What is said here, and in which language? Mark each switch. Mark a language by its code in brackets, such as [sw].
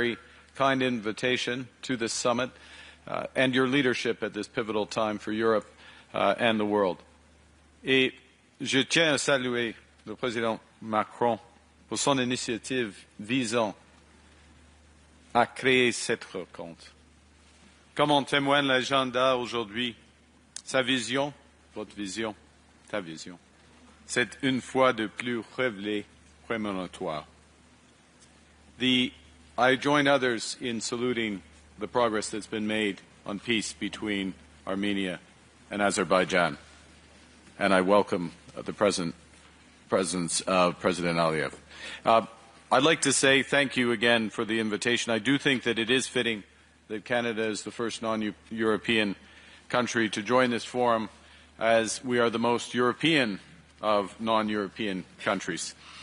[en] very kind invitation to this summit and your leadership at this pivotal time for Europe and the world. [fr] Et je tiens à saluer le président Macron pour son initiative visant à créer cette rencontre. Comme en témoigne l'agenda aujourd'hui, sa vision, votre vision, ta vision, c'est une fois de plus révélé prémonitoire. [en] I join others in saluting the progress that's been made on peace between Armenia and Azerbaijan, and I welcome the presence of President Aliyev. I'd like to say thank you again for the invitation. I do think that it is fitting that Canada is the first non-European country to join this forum, as we are the most European of non-European countries.